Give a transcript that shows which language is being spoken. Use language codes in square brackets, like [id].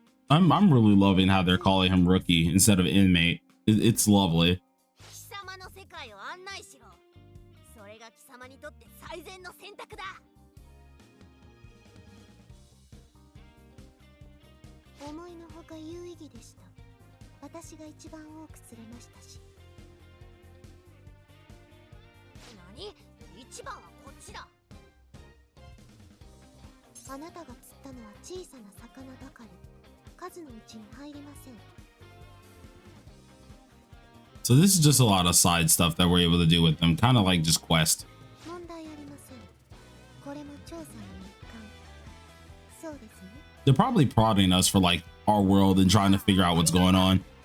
[en] I'm really loving how they're calling him rookie instead of inmate. It's lovely. [ja] 貴様の世界を案内しろ。それが貴様にとって最善の選択だ。思いのほか有意義でした。私が一番多く釣れましたし。何？一番はこっちだ。あなたが釣ったのは小さな魚ばかり。数のうちに入りません。 [en] So this is just a lot of side stuff that we're able to do with them, kind of like just quest. [ja] 問題ありません。これも調査の一環。そうですね。 [en] They're probably prodding us for like our world and trying to figure out what's going on.